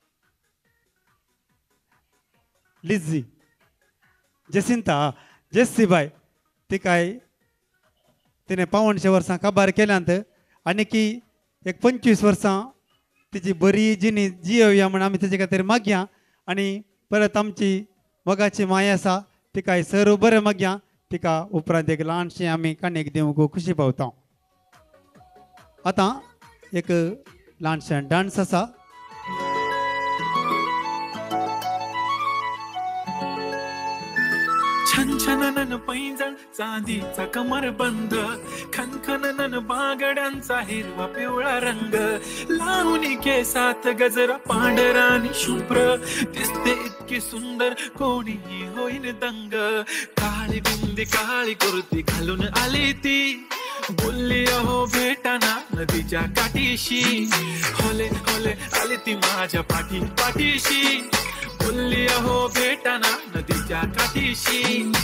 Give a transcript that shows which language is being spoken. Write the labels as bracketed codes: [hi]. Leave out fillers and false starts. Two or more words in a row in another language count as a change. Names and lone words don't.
[kok] लिझी जेसिंता जेस्सीबाय तिकाय तिने 55 वर्सां काबार केल्यांत आनी की एक 25 वर्सां तिची बरी जिणी जियोया म्हण आमी तेजे खातीर मागया आनी परत आमची मोगाची माय आसा तिकाय सर बरें मागया तिका उपरांत एक ल्हानशें आमी काणयेक दिवंक खुशी पावता आतां एक ल्हानशें डान्स आसा [mr] छन छननन पैंजण चांदीचा कमरबंद खनखननन बागड्यांचा हिरवा पिवळा रंग लावणी केसात गजरा पांढरा आणि शुभ्र दिसते इतकी सुंदर कोणीही होईन दंग काळी बिंदी काळी कुर्ती घालून आली ती बोलली अहो भेटाना नदीच्या काठीशी होले होले आली ती माझ्या पाठीशी बोलली अहो भेटाना नदीच्या काठीशी